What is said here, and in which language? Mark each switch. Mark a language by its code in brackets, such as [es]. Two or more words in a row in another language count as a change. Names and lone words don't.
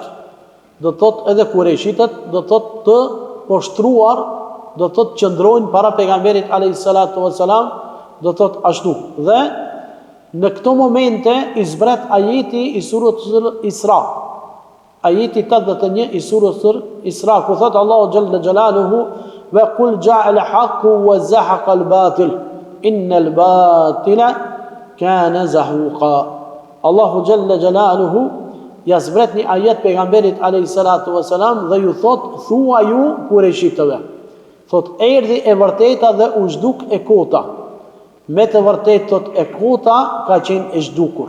[sq] Do thot edhe kurejshitët, do thot të poshtruar, do thot qëndrojnë para pejgamberit a.s. do thot ashtu. Dhe në këto momente i zbret ajeti i surës Isra. Ajeti 81 i surës Isra, ku thot [ar] الله جل جلاله وقل جاء الحق وزهق الباطل إن الباطل كان زهوقا. [sq] Allahu [ar] جل جلاله [sq] ja zbret një ajet pejgamberit a.s. dhe ju thot thua ju kurejshitëve. Thot erdhi e vërteta dhe u zhduk e kota. Me të vërtet thot e kota ka qenë e zhdukur.